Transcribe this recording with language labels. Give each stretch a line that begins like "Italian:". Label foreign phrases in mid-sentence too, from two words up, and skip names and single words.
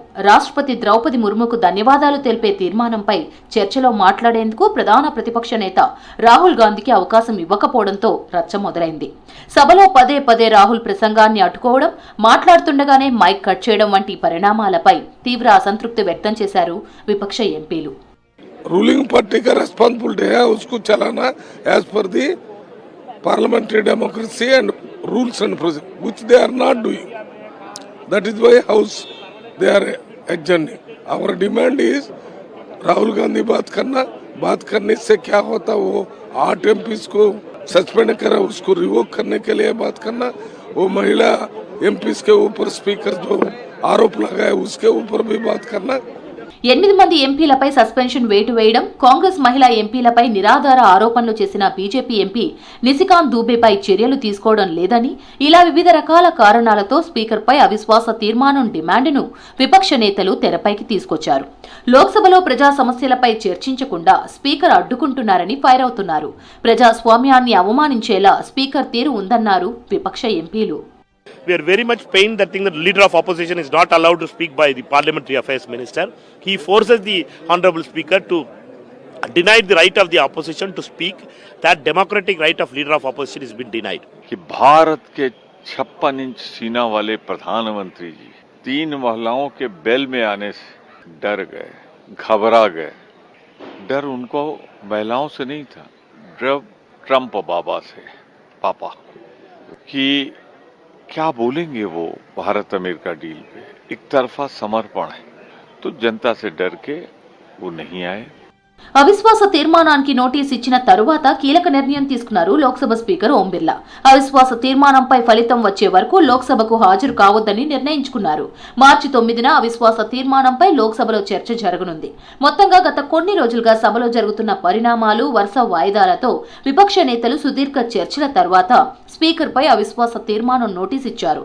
Telugu: రాష్ట్రపతి ద్రౌపది ముర్ముకు ధన్యవాదాలు తెలిపే తీర్మానంపై చర్చలో మాట్లాడేందుకు ప్రధాన ప్రతిపక్ష నేత రాహుల్ గాంధీకి అవకాశం ఇవ్వకపోవడంతో రచ్చ మొదలైంది. సభలో పదే పదే రాహుల్ ప్రసంగాన్ని అడ్డుకోవడం, మాట్లాడుతుండగానే మైక్ కట్ చేయడం వంటి పరిణామాలపై తీవ్ర అసంతృప్తి వ్యక్తం చేశారు విపక్ష ఎంపీలు.
English: ruling party
Hindi: का रेस्पॉन्सिबिलिटी है उसको चलाना
English: as per the parliamentary democracy and rules and procedure which they are not doing. that is why house they are adjourning. our demand is
Hindi: राहुल गांधी बात करने से क्या होता, वो 8 एमपीज को सस्पेंड करा, उसको रिवोक करने के लिए बात करना. वो महिला एमपीज के ऊपर स्पीकर जो आरोप लगाए उसके ऊपर भी बात करना.
Telugu: 8 మంది ఎంపీలపై సస్పెన్షన్ వేటు వేయడం, కాంగ్రెస్ మహిళా ఎంపీలపై నిరాధార ఆరోపణలు చేసిన బీజేపీ ఎంపీ నిశికాంత్ దూబేపై చర్యలు తీసుకోవడం లేదని, ఇలా వివిధ రకాల కారణాలతో స్పీకర్పై అవిశ్వాస తీర్మానం డిమాండ్ను విపక్ష నేతలు తెరపైకి తీసుకొచ్చారు. లోక్సభలో ప్రజా సమస్యలపై చర్చించకుండా స్పీకర్ అడ్డుకుంటున్నారని ఫైర్ అవుతున్నారు. ప్రజాస్వామ్యాన్ని అవమానించేలా స్పీకర్ తీరు ఉందన్నారు విపక్ష ఎంపీలు.
English: We are very much pained that the leader of opposition is not allowed to speak by the parliamentary affairs minister. He forces the honorable speaker to deny the right of the opposition to speak. That democratic right of leader of opposition has been denied.
Hindi: कि भारत के 56 इंच सीना वाले प्रधानमंत्री जी 3 महिलाओं के बेल में आने से डर गए, घबरा गए. डर उनको महिलाओं से नहीं था, डर ट्रंप बाबा से, पापा, कि क्या बोलेंगे वो भारत अमेरिका डील पे. एक तरफा समर्पण है, तो जनता से डर के वो नहीं आए.
Telugu: అవిశ్వాస తీర్మానానికి నోటీస్ ఇచ్చిన తరువాత కీలక నిర్ణయం తీసుకున్నారు లోక్సభ స్పీకర్ ఓం బిర్లా. అవిశ్వాస తీర్మానంపై ఫలితం వచ్చే వరకు లోక్సభకు హాజరు కావద్దని నిర్ణయించుకున్నారు. మార్చి 9న అవిశ్వాస తీర్మానంపై లోక్సభలో చర్చ జరగనుంది. మొత్తంగా గత కొన్ని రోజులుగా సభలో జరుగుతున్న పరిణామాలు, వరుస వాయిదాలతో విపక్ష నేతలు సుదీర్ఘ చర్చల తర్వాత స్పీకర్పై అవిశ్వాస తీర్మానం నోటీస్ ఇచ్చారు.